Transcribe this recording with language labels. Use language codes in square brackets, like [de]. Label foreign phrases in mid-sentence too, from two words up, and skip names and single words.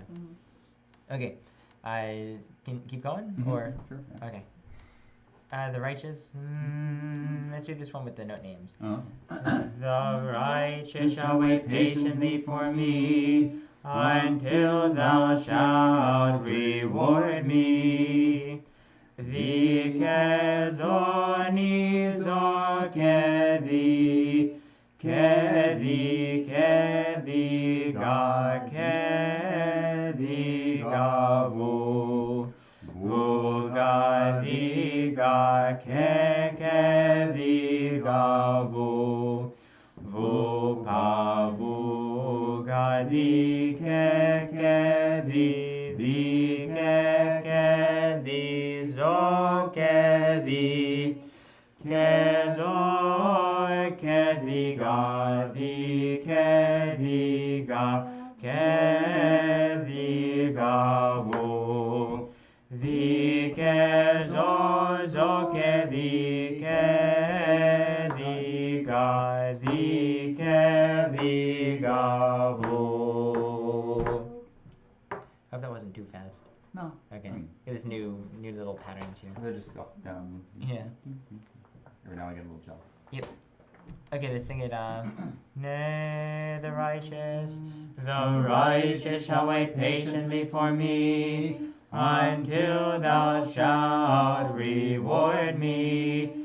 [en] Yeah. Okay, I can keep going Mhm, or sure, yeah. okay. The righteous. Let's do this one with the note names. The righteous shall wait patiently for me until thou shalt reward me. Vikezoni zorkedi, kedi gavu. Vuga diga ke diga vu. Vupa vuga di ke di zo ke di. Kezor ke diga ke diga vu. Vikezor zo ke diga vu. Hope that wasn't too fast. No. Okay. There's new little patterns here. They're just up, down. Yeah. Every now and I get a little jump. Yep. Okay, let's sing it. Nay, the righteous shall wait patiently for me until thou shalt reward me.